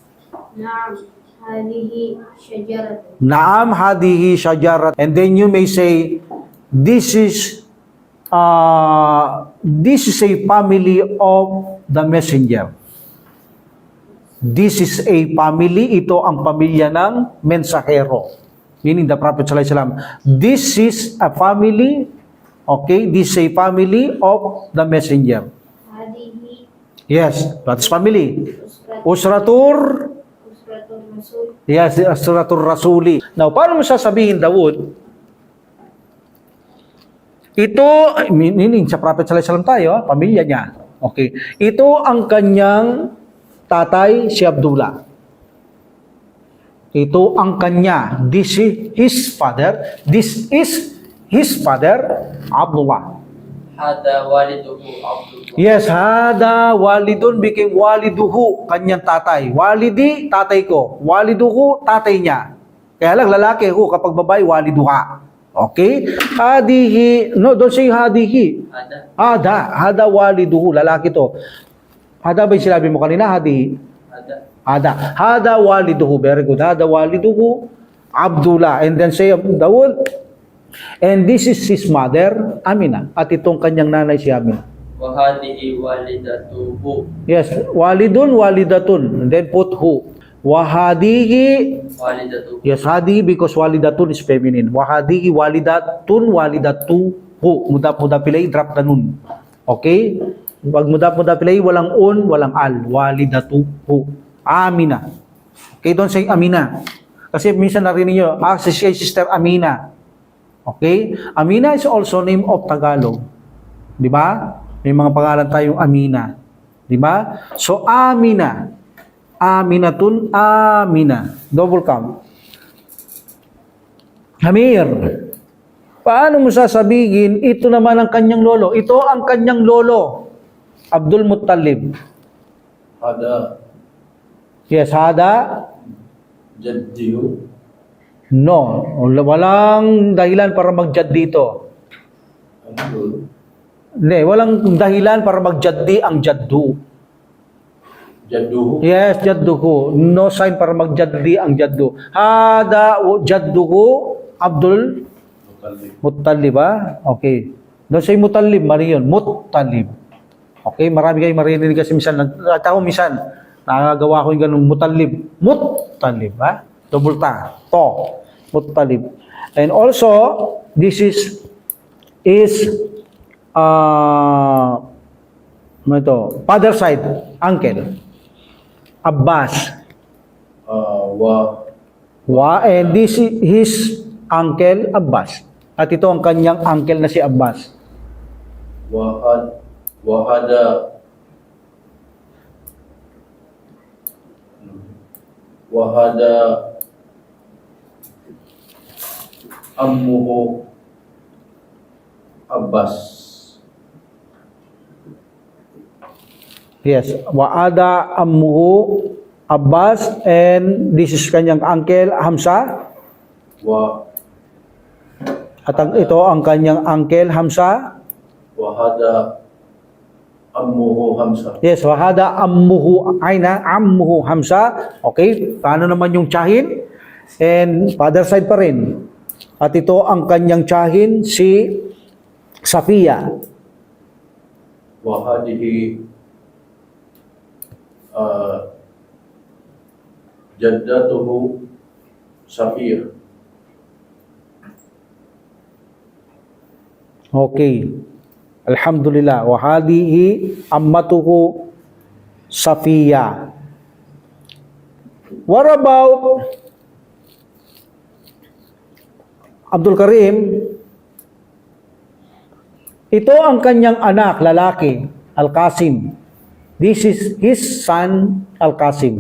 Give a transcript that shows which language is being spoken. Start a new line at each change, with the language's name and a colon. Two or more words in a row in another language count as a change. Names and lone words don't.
Arabic: نعم هذه شجرة.
English: And then you may say, this is a family of the messenger. This is a family,
Filipino: ito ang pamilya ng mensahero.
English: Meaning the Prophet
Arabic: صلى الله عليه وسلم.
English: This is a family, okay, this is a family of the messenger. Yes, that is family. Usratur.
Arabic: Yes, أسرة الرسول.
English: Now,
Filipino: paano mo sasabihin, Dawood? Ito, meaning sa Prophet
Arabic: صلى الله عليه وسلم
Filipino: tayo, pamilya niya. Okay. Ito ang kanyang tatay, si Abdullah. Ito ang kanya.
English: This is his father. This is his father, Abdullah.
Arabic: هذا والده Abdullah.
English: Yes,
Arabic: هذا والد
English: became waliduhu,
Filipino: kanyang tatay. Walidi, tatay ko. Waliduhu, tatay niya. Kaya lang lalaki ko, kapag babae,
Arabic: waliduha.
English: Okay? Hadihi, no, don't say hadihi.
Arabic: هذا والده,
Filipino: lalaki to. Hada ba yung sinabi mo kanina?
Arabic: Hadihi. هذا والده,
English: very good.
Arabic: هذا والده, Abdullah.
English: And then say Daud. And this is his mother, Amina.
Filipino: At itong kanyang nanay si Amina.
Arabic: وهذه والدته.
English: Yes,
Arabic: والد، والدة.
English: And then put who.
Arabic: Wahadihi. Walidatuhu.
English: Yes, hadihi because walidatun is feminine.
Arabic: وهذه والدة، والدته.
English: Muda pilay, drop the nun. Okay?
Filipino: Wag muda pilay, walang un, walang al.
Arabic: Walidatuhu.
English: Amina. Okay, don't say Amina.
Filipino: Kasi minsan narinig nyo, si Sister Amina.
English: Okay? Amina is also name of Tagalog.
Filipino: Di ba? May mga pangalan tayong Amina.
English: Di ba? So, Amina. Aminatun, Amina. Double count. Hamir.
Filipino: Paano mo sasabihin, ito naman ang kanyang lolo? Ito ang kanyang lolo. Abdul Muttalib.
Arabic: Hada
English: Yes, hada.
Arabic: jaddihu.
English: No.
Filipino: Walang dahilan para mag-jad dito. Abdul. Hindi, walang dahilan para mag-jaddi ang jaddu.
Arabic: Jadduhu.
English: Yes, jadduhu. No sign para mag-jaddi ang jaddu.
Arabic: هذا جده Abdul Muttalib, ba?
English: Okay. Don't say Muttalib,
Filipino: mali yun. Muttalib. Okay, marami kayong marinig kasi minsan, ako minsan, nakagawa ko yung ganun, Muttalib. Muttalib, ba? Double ta. To. Muttalib.
English: And also, this is father side, uncle. Abbas. And this is his uncle Abbas.
Filipino: At ito ang kanyang uncle na si Abbas.
Arabic: وهذا عمه Abbas. Yes, وهذا عمه Abbas,
English: and this is kanyang uncle Hamza.
Filipino: At ito ang kanyang uncle Hamza.
Arabic: وهذا عمه Hamza. Yes, وهذا عمه أين، عمه Hamza.
Filipino: Okay, paano naman yung tiyahin?
English: And father side
Filipino: pa rin. At ito ang kanyang tiyahin, si Safiya.
Arabic: وهذه جدته Safiyah.
English: Okay.
Arabic: Alhamdulillah. وهذه عمته Safiya.
English: What about Abdul Karim?
Filipino: Ito ang kanyang anak, lalaki, Al-Qasim.
English: This is his son, Al-Qasim.